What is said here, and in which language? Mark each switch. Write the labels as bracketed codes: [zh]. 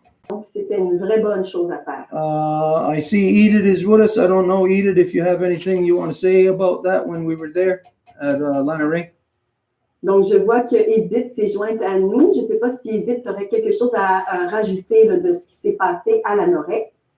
[fr] Donc, c'était une vraie bonne chose à faire. [en] I see Edith is with us. I don't know, Edith, if you have anything you want to say about that when we were there at Lanare. [fr] Donc, je vois que Edith s'est jointe à nous. Je ne sais pas si Edith aurait quelque chose à rajouter là, de ce qui s'est passé à la Noraie.